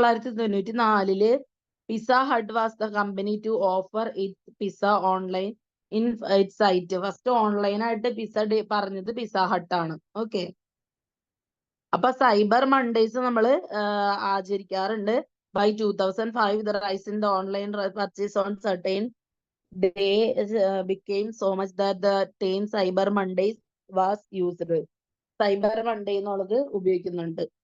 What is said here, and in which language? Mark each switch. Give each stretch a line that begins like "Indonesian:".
English: 1994 Pizza Hut was the company to offer its pizza online in its site.
Malayalam: First online ആയിട്ട് pizza പറഞ്ഞത് pizza hut ആണ്. Okay. അപ്പൊ cyber Mondays നമ്മൾ ആചരിക്കാറുണ്ട്.
English: By 2005 the rise in the online purchase on certain day became so much that the term Cyber Mondays was used.
Malayalam: Cyber Monday എന്നുള്ളത് ഉപയോഗിക്കുന്നുണ്ട്.